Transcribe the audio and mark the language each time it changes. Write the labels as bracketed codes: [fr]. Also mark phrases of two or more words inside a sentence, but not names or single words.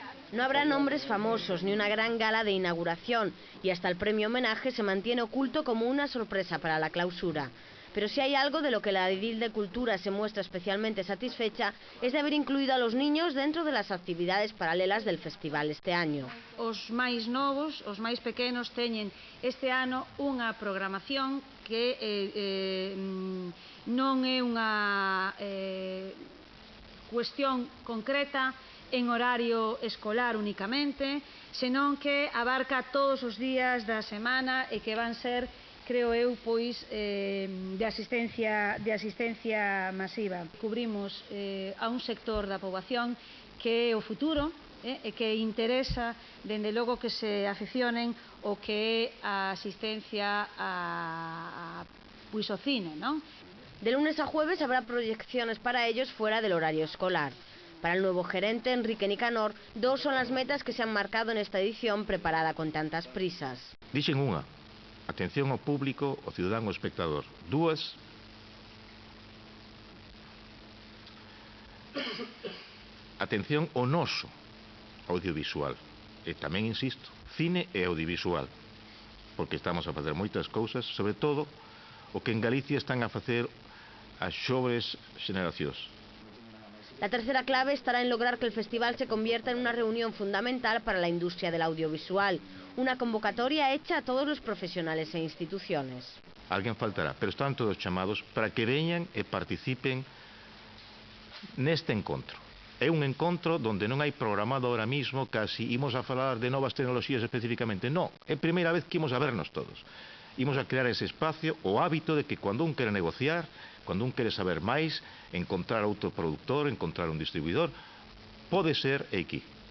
[es] No habrá nombres famosos ni una gran gala de inauguración y hasta el premio homenaje se mantiene oculto como una sorpresa para la clausura. Pero si hay algo de lo que la Edil de Cultura se muestra especialmente satisfecha es de haber incluido a los niños dentro de las actividades paralelas del festival este año. [gl] Os máis novos, os máis pequenos teñen este ano unha programación que non é unha cuestión concreta en horario escolar únicamente, senón que abarca todos os días da semana e que van ser, creo eu, pois de asistencia masiva. Cubrimos a un sector da poboación que é o futuro e que interesa, dende logo, que se aficionen o que é a asistencia pois ao cine, non? [es] De lunes a jueves habrá proyecciones para ellos fuera del horario escolar. Para el nuevo gerente, Enrique Nicanor, 2 son las metas que se han marcado en esta edición preparada con tantas prisas. [gl] Dixen unha, atención ao público, ao cidadán, ao espectador. 2, atención ao noso audiovisual. E tamén, insisto, cine e audiovisual. Porque estamos a facer moitas cousas, sobre todo o que en Galicia están a facer as xoves xeneracións. [es] La tercera clave estará en lograr que el festival se convierta en una reunión fundamental para la industria del audiovisual, una convocatoria hecha a todos los profesionales e instituciones. [gl] Alguén faltará, pero están todos chamados para que veñan e participen neste encontro. É un encontro donde non hai programado [es] ahora mismo [gl] casi imos a falar de novas tecnoloxías especificamente. Non, é a primeira vez que imos a vernos todos. Imos a crear ese espacio, o hábito de que cando un quere negociar, cando un quere saber máis, encontrar outro produtor, encontrar un distribuidor, pode ser aquí.